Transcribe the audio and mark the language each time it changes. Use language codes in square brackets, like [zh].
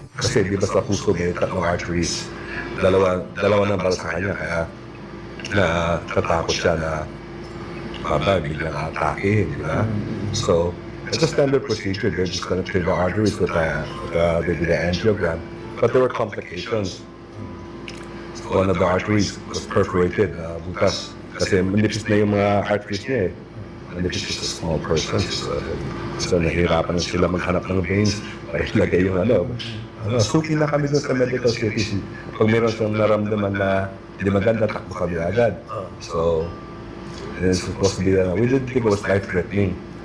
[tl] Kasi di ba sa puso may tatlong arteries, dalawa na para sa kanya, kaya natatakot siya na biglang atake, di ba? [en] So, it's a standard procedure. They're just going to clear the arteries with the angiogram. But there were complications. So one of the arteries was perforated, [tl] bukas. Kasi manipis na yung mga arteries niya eh. [en] Manipis is a small person. [tl] So nahihirapan na sila maghanap ng veins. Ilagay yung suki na kami dun sa medical city. Pag meron siyang naramdaman na hindi maganda, takbo kami agad. [en] So, and it's supposed to be, we didn't think it was life-threatening.